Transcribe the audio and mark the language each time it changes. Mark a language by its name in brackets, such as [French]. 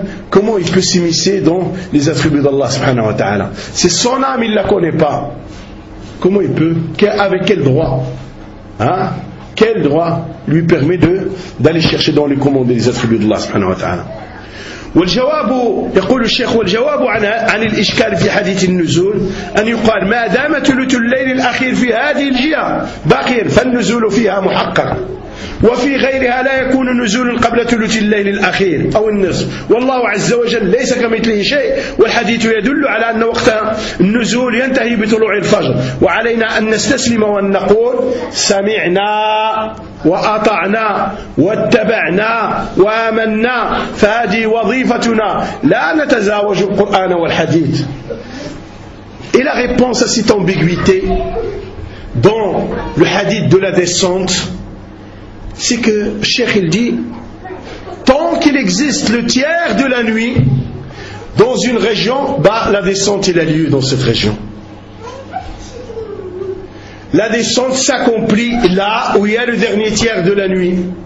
[French] Comment il peut s'immiscer dans les attributs d'Allah subhanahu wa ta'ala? C'est son âme, il ne la connaît pas. Comment il peut? Avec quel droit? Hein? Quel droit lui permet d'aller chercher dans les commandes des attributs d'Allah subhanahu wa ta'ala? [Arabic] والجواب يقول الشيخ والجواب عن الإشكال في حديث النزول أن يقال ما دامت ثلث الليل الأخير في هذه الجهة باقيا فالنزول فيها محقق وفي غيرها لا يكون نزول قبل ثلث الليل الأخير أو النصف والله عز وجل ليس كمثله شيء والحديث يدل على أن وقت النزول ينتهي بطلوع الفجر وعلينا أن نستسلم وأن نقول سمعنا وأطعنا واتبعنا وآمنا فهذه وظيفتنا لا نتزاوج القرآن والحديث إلى [French] réponse à cette ambiguïté dans le hadith de la descente. C'est que Cheikh il dit, tant qu'il existe le tiers de la nuit dans une région, la descente il a lieu dans cette région. La descente s'accomplit là où il y a le dernier tiers de la nuit.